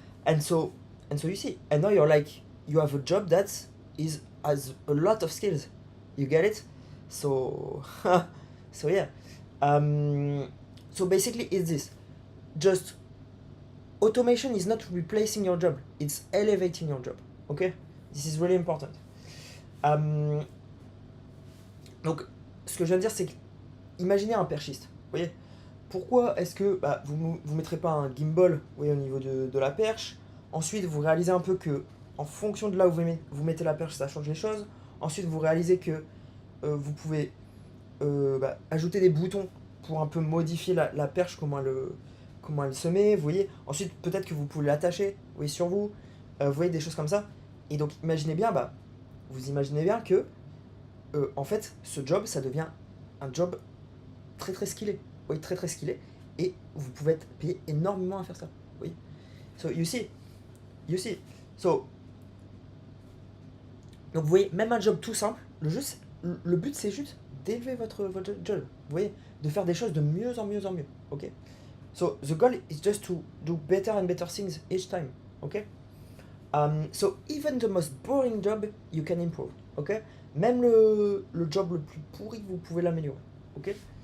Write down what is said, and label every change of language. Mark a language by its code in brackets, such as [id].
[en] And so you see, and now you're like, you have a job that has a lot of skills, you get it? So so yeah, so basically it's this, just automation is not replacing your job, it's elevating your job, okay? This is really important. [fr] Donc ce que je viens de dire, c'est que imaginez un perchiste, vous voyez? Pourquoi est-ce que vous mettrez pas un gimbal, vous voyez, au niveau de la perche? Ensuite vous réalisez un peu que en fonction de là où vous mettez la perche, ça change les choses. Ensuite vous réalisez que vous pouvez ajouter des boutons pour un peu modifier la perche, comment elle se met, vous voyez. Ensuite peut-être que vous pouvez l'attacher, vous voyez, sur vous, vous voyez, des choses comme ça. Et donc imaginez bien, vous imaginez bien que en fait ce job, ça devient un job très très skillé, vous voyez, très très skillé, et vous pouvez être payé énormément à faire ça, vous voyez. [en] So you see, so [fr] donc vous voyez, même un job tout simple, le but c'est juste d'élever votre job, vous voyez, de faire des choses de mieux en mieux en mieux, ok? [en] So the goal is just to do better and better things each time, okay? So even the most boring job, you can improve, okay? [fr] Même le job le plus pourri, vous pouvez l'améliorer, okay?